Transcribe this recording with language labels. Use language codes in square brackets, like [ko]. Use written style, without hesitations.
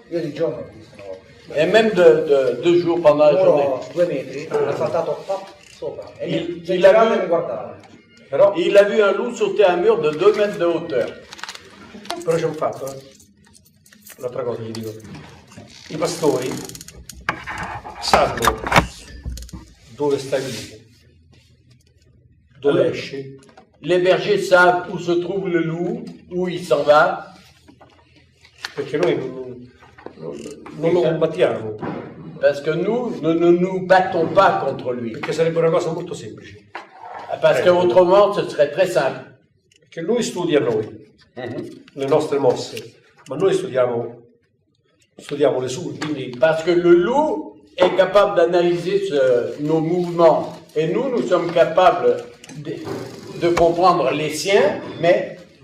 [it] Io di giorno [fr] Et même de 2 jours pendant la journée. [it] 2 metri, ha saltato sopra. E [fr] Il a [it] mi guardava. [fr] Il a vu un loup sauter un mur de 2 mètres de hauteur. [it] Però c'è un fatto, un'altra cosa gli dico. I pastori sanno dove sta il lupo, dove esce. [fr] Les bergers savent où se trouve le loup, où il s'en va. [it] Perché noi non lo combattiamo. [fr] Parce que nous ne nous battons pas contre lui. [it] Perché sarebbe una cosa molto semplice. [fr] Parce qu'autrement, ce serait très simple. [it] Perché lui studia noi, le nostre mosse, ma noi studiamo le sue, quindi... [fr] Parce que le loup est capable d'analyser nos mouvements, et nous sommes capables de comprendre les siens, mais...